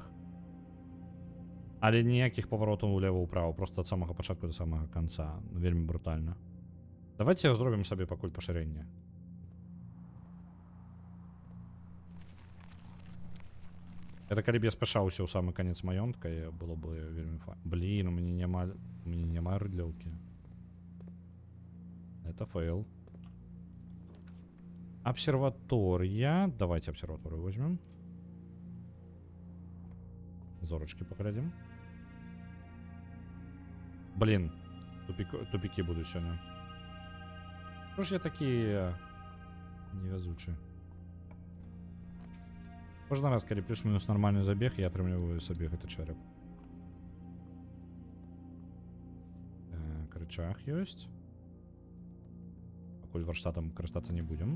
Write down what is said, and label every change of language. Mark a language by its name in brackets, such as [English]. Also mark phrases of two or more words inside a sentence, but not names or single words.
[Belarusian] Але ніякіх паваротаў улева-ўправа, просто ад самага пачатку да самага канца. Вельмі брутальна. Давайте зробім сабе пакуль пашырэнне. Это калі б я спяшаўся ў самы канец маёнтка, было бы вельмі файна. Блін, у мяне няма рыдлёўкі. [Russian] Это фейл. Обсерватория. Давайте обсерваторию возьмем. Зорочки поглядим. Блин, тупики буду сегодня. Что ж я такие невезучие? [Belarusian] Кожны раз, калі плюс-мінус нормальный забег, я атрымліваю сабе гэты чэрап. Так, рычаг ёсць. Пакуль варштатам карыстацца не будзем.